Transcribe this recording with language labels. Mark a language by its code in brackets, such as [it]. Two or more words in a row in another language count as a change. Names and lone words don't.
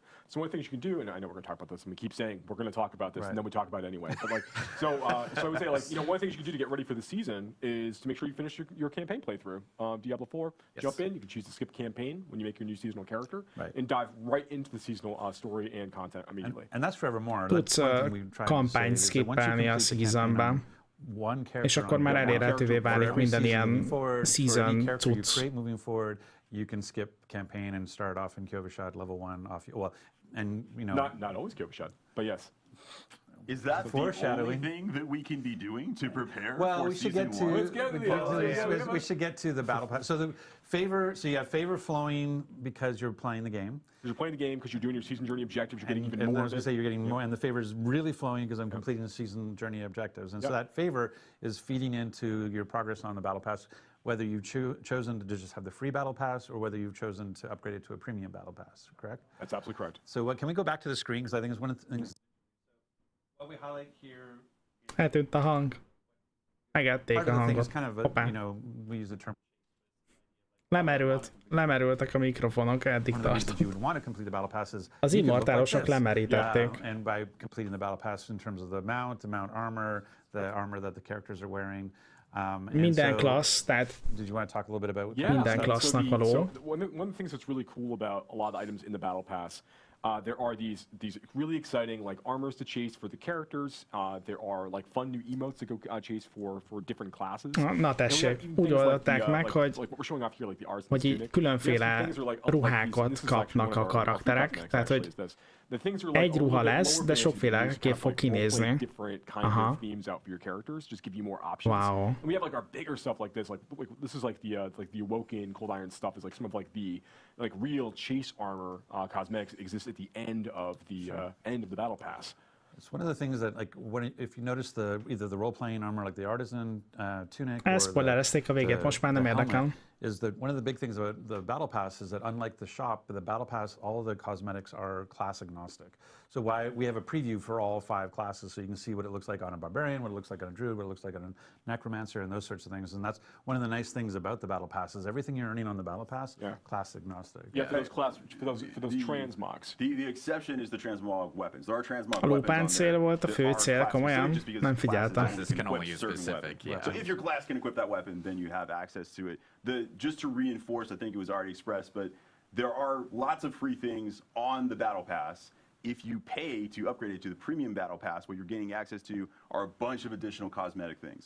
[en] So one of the things you can do, and I know we're going to talk about this, and we keep saying we're going to talk about this, and then we talk about it anyway. But like, so I would say, like, one of the things you can do to get ready for the season is to make sure you finish your campaign playthrough. Diablo 4, jump in. You can choose to skip campaign when you make your new seasonal character, and dive right into the seasonal story and content immediately. And that's forevermore. [hu] Tudsz kampányt skippelni a seasonban. És akkor már elérhetővé válik minden ilyen season cucc. [en] Moving forward, you can skip campaign and start off in Kyovashad level 1 off. Well, and you know, not always Kyovashad, but yes. Is that the only thing that we can be doing to prepare for season 1? We should get to the battle pass. So the favor. So you have favor flowing because you're playing the game. You're playing the game because you're doing your season journey objectives. You're getting even more. I was going to say you're getting more, and the favor is really flowing because I'm completing the season journey objectives, and so that favor is feeding into your progress on the battle pass. Whether you've chosen to just have the free battle pass or whether you've chosen to upgrade it to a premium battle pass, correct? That's absolutely correct. So can we go back to the screen because I think it's one of the things. What we highlight here. [hu] Eltűnt a hang. Megették a hangot. [en] Kind of a, you know, we use the term. [hu] Lemerültek a mikrofonok, eddig tartott. Az immortálosok lemerítették. [en] And by completing the battle pass in terms of the mount armor, the armor that the characters are wearing. [hu] Minden klassz, tehát [en] did you want to talk a little bit about [hu] minden klassznak való. [en] So one of the things that's really cool about a lot of the items in the battle pass, there are these really exciting like armors to chase for the characters. There are like fun new emotes to go chase for different classes. [hu] Na tessék, úgy oldották meg, hogy így különféle ruhákat kapnak a karakterek, tehát hogy egy ruha lesz, de sokféleképp fog kinézni. [en] Aha. Wow. And we have like our bigger stuff like this. Like this is like the Awoken Cold Iron stuff. Is like some of like the real chase armor cosmetics that exists at the end of the battle pass. It's one of the things that, like, if you notice either the role-playing armor, like the artisan tunic, [hu] spoilerezték a végét, most már nem érdekel. [en] Is that one of the big things about the battle pass is that unlike the shop, the battle pass, all of the cosmetics are class agnostic. So we have a preview for all 5 classes, so you can see what it looks like on a barbarian, what it looks like on a druid, what it looks like on a necromancer, and those sorts of things. And that's one of the nice things about the battle pass is everything you're earning on the battle pass, class agnostic. Yeah, for those transmogs. The exception is the transmog weapons. There are transmog [hu] a [en] weapons [hu] cél volt a fő cél, komolyan? Nem figyeltem. [en] This can only use specific, So if your class can equip that weapon, then you have access to it. Just to reinforce, I think it was already expressed, but there are lots of free things on the battle pass. If you pay to upgrade it to the premium battle pass, what you're gaining access to are a bunch of additional cosmetic things.